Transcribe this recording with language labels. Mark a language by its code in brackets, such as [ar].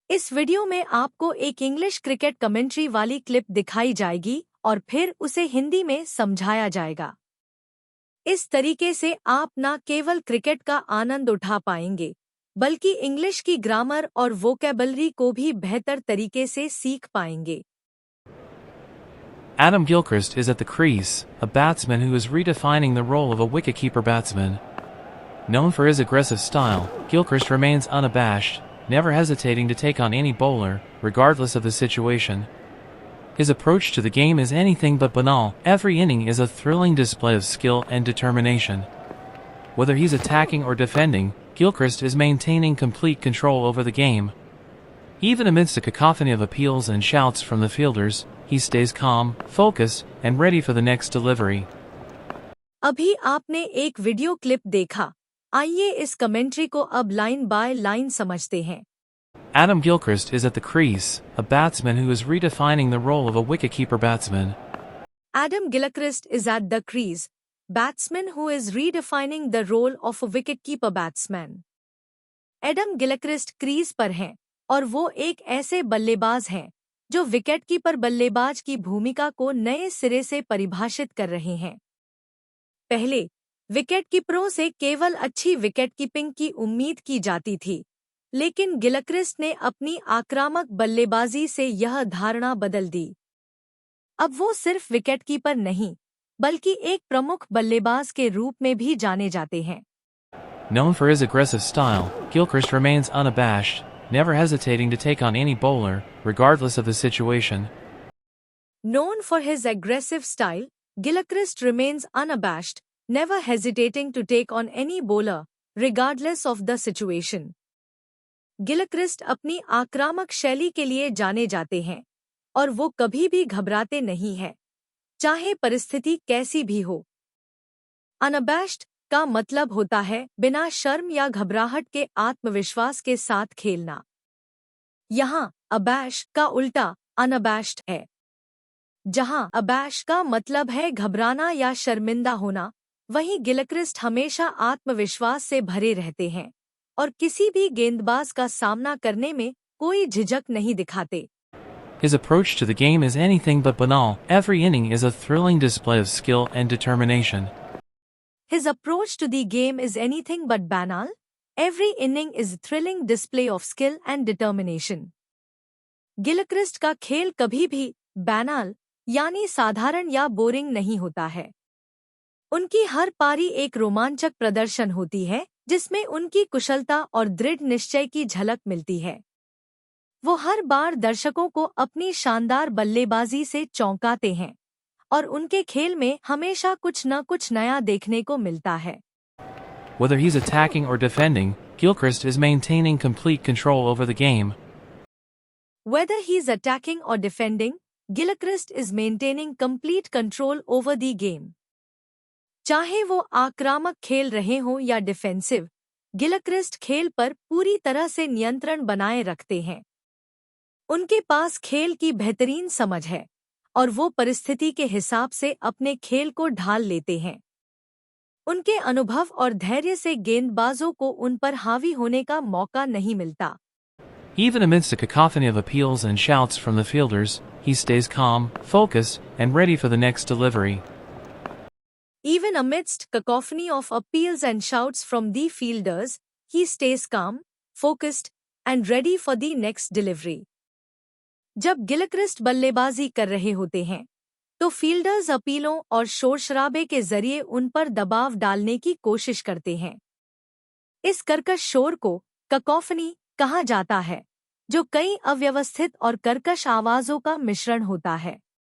[hi] इस वीडियो में आपको एक इंग्लिश क्रिकेट कमेंट्री वाली क्लिप दिखाई जाएगी और फिर उसे हिंदी में समझाया जाएगा। इस तरीके से आप न केवल क्रिकेट का आनंद उठा पाएंगे, बल्कि इंग्लिश की ग्रामर और वोकैबलरी को भी बेहतर तरीके से सीख पाएंगे। [en] Adam Gilchrist is at the crease, a batsman who is redefining the role of a wicketkeeper batsman. Known for his aggressive style, Gilchrist remains unabashed, never hesitating to take on any bowler, regardless of the situation. His approach to the game is anything but banal. Every inning is a thrilling display of skill and determination. Whether he's attacking or defending, Gilchrist is maintaining complete control over the game. Even amidst a cacophony of appeals and shouts from the fielders, he stays calm, focused, and ready for the next delivery. [hi] अभी आपने एक video clip देखा। आइए इस commentary को अब line by line समझते हैं। [en] Adam Gilchrist is at the crease, a batsman who is redefining the role of a wicketkeeper batsman. Adam Gilchrist is at the crease, batsman who is redefining the role of a wicketkeeper batsman. [hi] Adam Gilchrist crease पर हैं और वो एक ऐसे बल्लेबाज हैं जो wicketkeeper बल्लेबाज की भूमिका को नए सिरे से परिभाषित कर रहे हैं। पहले विकेटकीपरों से केवल अच्छी विकेटकीपिंग की उम्मीद की जाती थी, लेकिन गिलक्रिस्ट ने अपनी आक्रामक बल्लेबाजी से यह धारणा बदल दी। अब वो सिर्फ विकेटकीपर नहीं, बल्कि एक प्रमुख बल्लेबाज के रूप में भी जाने जाते हैं। [en] Known for his aggressive style, Gilchrist remains unabashed, never hesitating to take on any bowler, regardless of the situation. Known for his aggressive style, Gilchrist remains unabashed, never hesitating to take on any bowler, regardless of the situation. [hi] Gilchrist अपनी आक्रामक शैली के लिए जाने जाते हैं और वो कभी भी घबराते नहीं हैं, चाहे परिस्थिति कैसी भी हो। अनअबैश्ड का मतलब होता है बिना शर्म या घबराहट के आत्मविश्वास के साथ खेलना। यहाँ अबैश का उल्टा अनअबैश्ड है। जहाँ अबैश का मतलब है घबराना या शर्मिंदा होना, वहीं गिलक्रिस्ट हमेशा आत्मविश्वास से भरे रहते हैं और किसी भी गेंदबाज का सामना करने में कोई झिझक नहीं दिखाते। [en] His approach to the game is anything but banal. Every inning is a thrilling display of skill and determination. His approach to the game is anything but banal. Every inning is a thrilling display of skill and determination. [hi] Gilchrist का खेल कभी भी banal यानी साधारण या boring नहीं होता है। उनकी हर पारी एक रोमांचक प्रदर्शन होती है, जिसमें उनकी कुशलता और दृढ़ निश्चय की झलक मिलती है। वो हर बार दर्शकों को अपनी शानदार बल्लेबाजी से चौंकाते हैं और उनके खेल में हमेशा कुछ न कुछ नया देखने को मिलता है। [en] Whether he's attacking or defending, Gilchrist is maintaining complete control over the game. Whether he's attacking or defending, Gilchrist is maintaining complete control over the game. [hi] चाहे वो आक्रामक खेल रहे हों या डिफेंसिव, गिलक्रिस्ट खेल पर पूरी तरह से नियंत्रण बनाए रखते हैं। उनके पास खेल की बेहतरीन समझ है और वो परिस्थिति के हिसाब से अपने खेल को ढाल लेते हैं। उनके अनुभव और धैर्य से गेंदबाजों को उन पर हावी होने का मौका नहीं मिलता। [en] Even amidst a cacophony of appeals and shouts from the fielders, he stays calm, focused, and ready for the next delivery. Even amidst cacophony of appeals and shouts from the fielders, he stays calm, focused, and ready for the next delivery. [hi] जब Gilchrist बल्लेबाजी कर रहे होते हैं, तो fielders अपीलों और शोर-शराबे के जरिए उन पर दबाव डालने की कोशिश करते हैं। इस कर्कश शोर को ककोफनी कहा जाता है, जो कई अव्यवस्थित और कर्कश आवाजों का मिश्रण होता है।